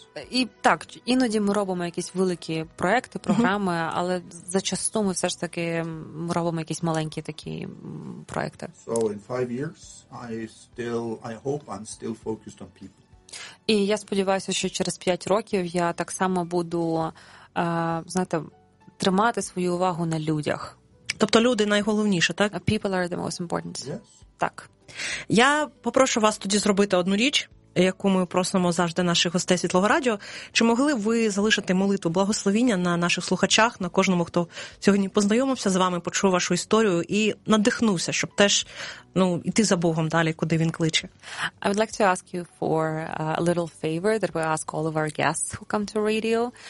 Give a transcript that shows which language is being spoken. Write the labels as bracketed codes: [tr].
[uk] І так, іноді ми робимо якісь великі проекти, програми, але зачасту ми все ж таки робимо якісь маленькі такі проекти. [en] So in 5 years, I hope I'm still focused on people. [uk] І я сподіваюся, що через 5 років я так само буду, знаєте, тримати свою увагу на людях. Тобто люди найголовніше, так? [en] People are the most important. Yes. [uk] Так. Я попрошу вас тоді зробити одну річ, яку ми просимо завжди наших гостей Світлого Радіо. Чи могли б ви залишити молитву благословіння на наших слухачах, на кожному, хто сьогодні познайомився з вами, почув вашу історію і надихнувся, щоб теж, ну, йти за Богом далі, куди він кличе? [en] I would like to ask you for a little favor that we ask all of our guests who come to radio.